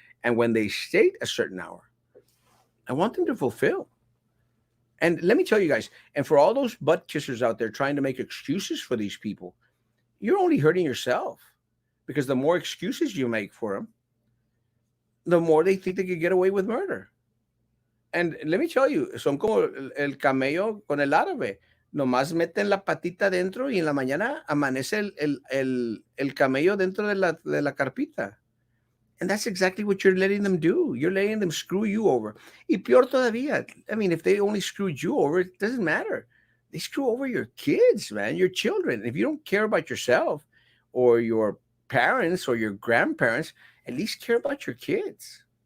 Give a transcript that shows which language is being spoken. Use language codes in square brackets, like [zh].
[en] And when they state a certain hour, I want them to fulfill. And let me tell you guys, and for all those butt kissers out there trying to make excuses for these people, you're only hurting yourself, because the more excuses you make for them, the more they think they can get away with murder. And let me tell you, [es] son como el camello con el árabe. Nomás meten la patita dentro y en la mañana amanece el camello dentro de la carpita. [en] And that's exactly what you're letting them do. You're letting them screw you over. [es] Y peor todavía. [en] I mean, if they only screwed you over, it doesn't matter. They screw over your kids, man, your children. If you don't care about yourself or your parents or your grandparents, at least care about your kids.